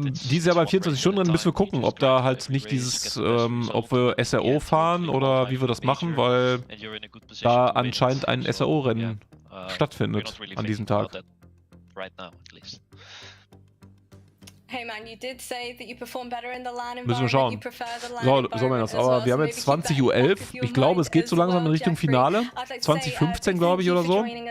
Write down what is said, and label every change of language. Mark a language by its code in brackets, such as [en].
[de] Dieses Jahr beim 24-Stunden-Rennen müssen wir gucken, ob da halt nicht dieses, ob wir SRO fahren oder wie wir das machen, weil da anscheinend ein SRO-Rennen stattfindet an diesem Tag. [en] Hey man, you did say that you perform better in the LAN [de] müssen wir schauen. So man das. Aber wir haben jetzt 20:11 Uhr. Ich glaube, es geht so langsam in Richtung Finale. 20:15, glaube ich, oder so.